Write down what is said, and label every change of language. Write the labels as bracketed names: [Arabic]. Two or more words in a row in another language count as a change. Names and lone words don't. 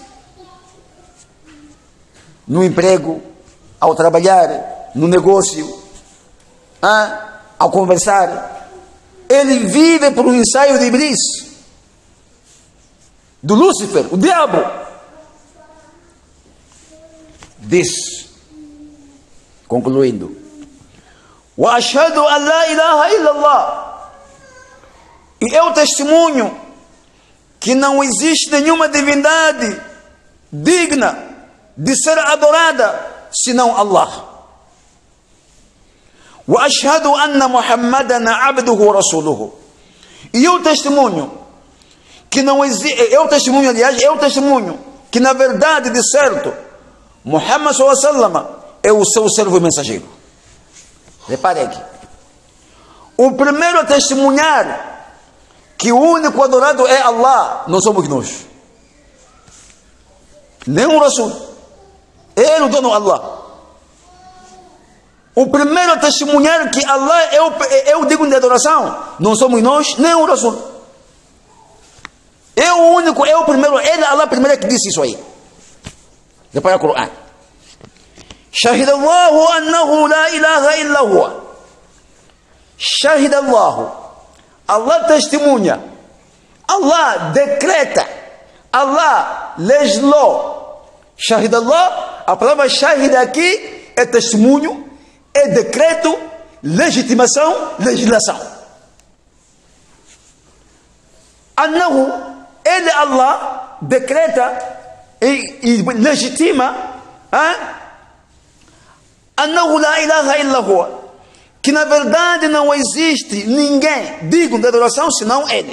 [Portuguese] No emprego, ao trabalhar, no negócio, ao conversar, ele vive por um ensaio de Iblis, do Lúcifer, o diabo. Diz, concluindo, [Arabic] وأشهد أن لا إله إلا الله, [Portuguese] e eu testemunho que não existe nenhuma divindade digna de ser adorada senão Allah. [Arabic] وأشهد أن محمدا عبده ورسوله, [Portuguese] e eu testemunho que não existe, eu testemunho que na verdade, de certo, Muhammad [Arabic] صلى الله عليه وسلم [Portuguese] é o seu servo e mensageiro. Repare aqui, o primeiro a testemunhar que o único adorado é Allah não somos nós, nem o Rasul, ele, o dono Allah. O primeiro a testemunhar que Allah é o digno de adoração não somos nós, nem o Rasul. É o único, é o primeiro, ele, Allah, primeiro que disse isso aí. Depois o Corão. [Arabic] شهد الله أنه لا إله إلا هو. [Portuguese] Shahidallahu, Allah testemunha, Allah decreta, Allah legislou. [Arabic] Shahidallah, [Portuguese] a palavra shahid aqui é testemunho, é decreto, legitimação, legislação. Annahu, ele, Allah, decreta e legitima, [Arabic] أنه لا إله إلا هو, [Portuguese] que na verdade não existe ninguém digno de adoração senão ele.